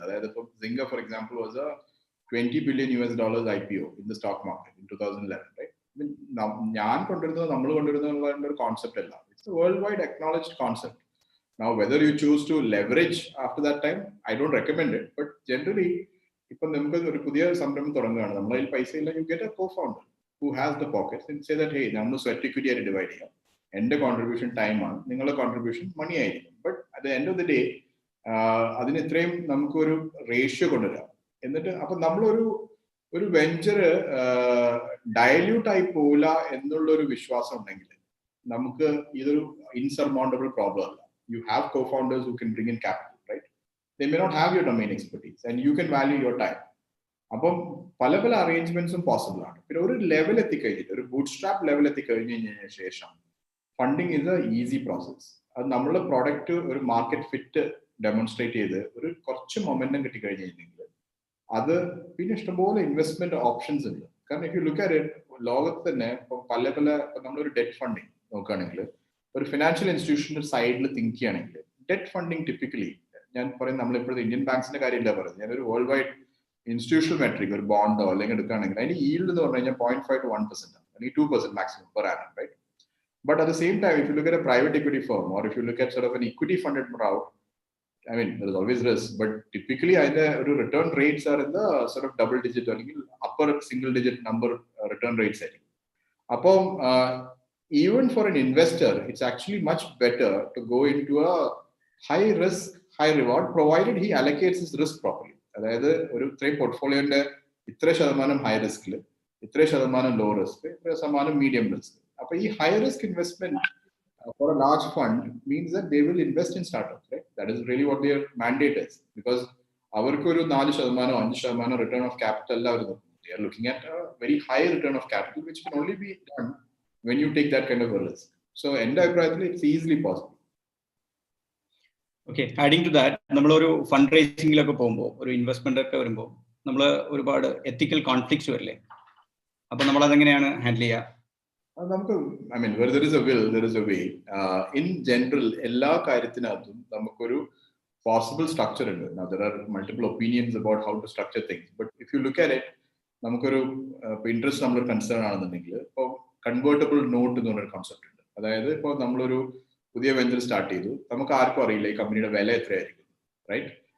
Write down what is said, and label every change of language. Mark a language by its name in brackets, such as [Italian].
[Malayalam] അതായത് ഇപ്പോൾ [English] Zynga for example was a $20 billion IPO in the stock market in 2011, right? [Malayalam] ഞാൻ കൊണ്ടുവരുന്നത് നമ്മൾ കൊണ്ടുവരുന്ന ഒരു കോൺസെപ്റ്റ് അല്ല. [English] It's a world wide acknowledged concept. Now, whether you choose to leverage after that time, I don't recommend it. But generally, if [Malayalam] ഒരു പുതിയ സംരംഭം തുടങ്ങുകയാണ്, നമ്മളതിൽ പൈസ ഇല്ല, [English] you get a co-founder who has the pockets and say that, hey, [Malayalam] നമ്മൾ sweat equity ആയിട്ട് divide ചെയ്യാം. എൻ്റെ കോൺട്രിബ്യൂഷൻ ടൈമാണ്, നിങ്ങളുടെ കോൺട്രിബ്യൂഷൻ മണി ആയിരിക്കും. [English] but at the end of the day [Malayalam] അതിന് ഇത്രയും നമുക്കൊരു റേഷ്യോ കൊണ്ടുവരാം. എന്നിട്ട് അപ്പൊ നമ്മളൊരു വെഞ്ചർ ഡയല്യൂട്ട് ആയി പോവില്ല എന്നുള്ളൊരു വിശ്വാസം ഉണ്ടെങ്കിൽ നമുക്ക് ഇതൊരു ഇൻസർമൗണ്ടബിൾ പ്രോബ്ലം അല്ല. [English] You have co-founders who can bring in capital, right? They may not have your domain expertise and you can value your time. [Malayalam] അപ്പം പല അറേഞ്ച്മെന്റ്സും പോസിബിൾ ആണ്. പിന്നെ ഒരു ലെവൽ എത്തിക്കഴിഞ്ഞിട്ട് ഒരു ബൂട്ട് സ്ട്രാപ്പ് ലെവൽ എത്തിക്കഴിഞ്ഞതിന് ശേഷം [English] Funding is a easy process. [Malayalam] അത് നമ്മളുടെ product ഒരു മാർക്കറ്റ് ഫിറ്റ് ഡെമോൺസ്ട്രേറ്റ് ചെയ്ത് ഒരു കുറച്ച് മൊമെന്റം കിട്ടിക്കഴിഞ്ഞിട്ടുണ്ടെങ്കിൽ അത് പിന്നെ ഇഷ്ടംപോലെ ഇൻവെസ്റ്റ്മെന്റ് ഓപ്ഷൻസ് ഉണ്ട്. കാരണം [English] if you look at it, [Malayalam] ലോകത്ത് തന്നെ പല നമ്മളൊരു ഡെറ്റ് ഫണ്ടിങ് നോക്കുകയാണെങ്കിൽ ഒരു ഫിനാൻഷ്യൽ ഇൻസ്റ്റിറ്റ്യൂഷന്റെ സൈഡിൽ തിങ്ക് ചെയ്യുകയാണെങ്കിൽ ഡെറ്റ് ഫണ്ടിങ് ടിപ്പിക്കലി, ഞാൻ പറയും നമ്മളിപ്പോഴത്തെ ഇന്ത്യൻ ബാങ്ക്സിന്റെ കാര്യമില്ല പറയുന്നത്, ഞാനൊരു വേൾഡ് വൈഡ് ഇൻസ്റ്റിറ്റ്യൂഷണൽ മെട്രിക് ഒരു ബോണ്ടോ അല്ലെങ്കിൽ എടുക്കുകയാണെങ്കിൽ അതിന് ഈൽഡ് എന്ന് പറഞ്ഞു കഴിഞ്ഞാൽ 0.5 to 1% അല്ലെങ്കിൽ 2% maximum per annum, right? [English] But at the same time, if you look at a private equity firm or if you look at sort of an equity funded route, I mean, there is always risk, but typically either return rates are in the sort of double digit or upper single digit number return rates. Upon even for an investor, it's actually much better to go into a high risk, high reward, provided he allocates his risk properly. [Malayalam] അതായത് ഒരു ഇത്രയും പോർട്ട്ഫോളിയോന്റെ ഇത്ര ശതമാനം high റിസ്കിൽ, ഇത്ര ശതമാനം low risk, ഇത്ര ശതമാനം medium risk. അപ്പൊ ഈ high risk investment [English] for a large fund means that they will invest in startups, right? That is really what their mandate is, because [Malayalam] avarku oru 4% 5% return of capital alla avaru, [English] they are looking at a very high return of capital which can only be done when you take that kind of a risk. So end abroadly it's easily possible. [Malayalam] Okay, adding to that, നമ്മൾ ഒരു fund റേസിംഗിലൊക്കെ പോകുമ്പോൾ ഒരു investment ഒക്കെ വരുമ്പോൾ നമ്മൾ ഒരുപാട് എത്തിക്കൽ conflicts വരില്ലേ? അപ്പൊ നമ്മൾ അതെങ്ങനെയാണ് ഹാൻഡിൽ ചെയ്യുക? നമുക്ക് [English] I mean where there is a will there is a way. In general [Malayalam] എല്ലാ കാര്യത്തിനകത്തും നമുക്കൊരു possible structure ഉണ്ട്. [English] Now there are multiple opinions about how to structure things, but if you look at it, [Malayalam] നമുക്കൊരു interest നമ്മളൊരു concern ആണെന്നുണ്ടെങ്കിൽ ഇപ്പോൾ convertible not എന്ന് പറഞ്ഞൊരു concept ഉണ്ട്. അതായത് ഇപ്പോൾ നമ്മളൊരു പുതിയ വെഞ്ചർ സ്റ്റാർട്ട് ചെയ്തു, നമുക്ക് ആർക്കും അറിയില്ല ഈ കമ്പനിയുടെ വില എത്രയായിരിക്കും, റൈറ്റ്?